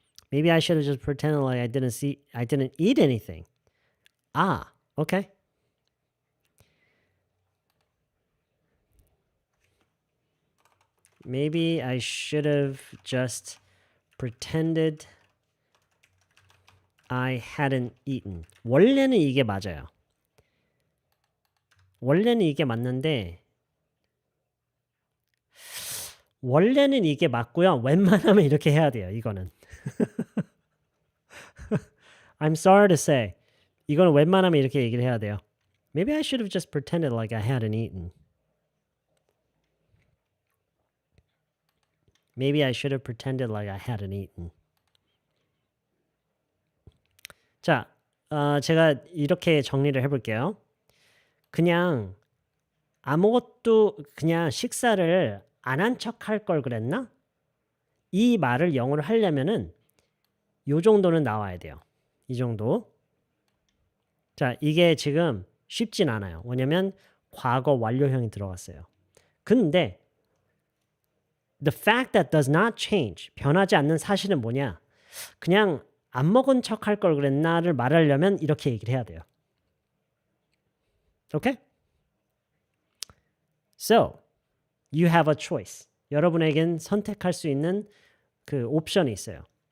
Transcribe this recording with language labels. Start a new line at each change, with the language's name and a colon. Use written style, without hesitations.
English: Maybe I should have just pretended like I didn't eat anything. Ah, okay. Maybe I should have just pretended I hadn't eaten.
Korean: 원래는 이게 맞아요. 원래는 이게 맞는데 원래는 이게 맞고요. 웬만하면 이렇게 해야 돼요. 이거는.
English: I'm sorry to say.
Korean: 이거는 웬만하면 이렇게 얘기를 해야 돼요.
English: Maybe I should have just pretended like I hadn't eaten. Maybe I should have pretended like I hadn't eaten.
Korean: 자, 제가 이렇게 정리를 해볼게요. 그냥 아무것도 그냥 식사를 안 한 척 할 걸 그랬나? 이 말을 영어로 하려면은 요 정도는 나와야 돼요. 이 정도. 자, 이게 지금 쉽진 않아요. 왜냐면 과거 완료형이 들어갔어요. 근데
English: the fact that does not change,
Korean: 변하지 않는 사실은 뭐냐? 그냥 안 먹은 척 할 걸 그랬나를 말하려면 이렇게 얘기를 해야 돼요.
English: Okay? So, you have a choice.
Korean: 여러분에겐 선택할 수 있는 그 옵션이 있어요.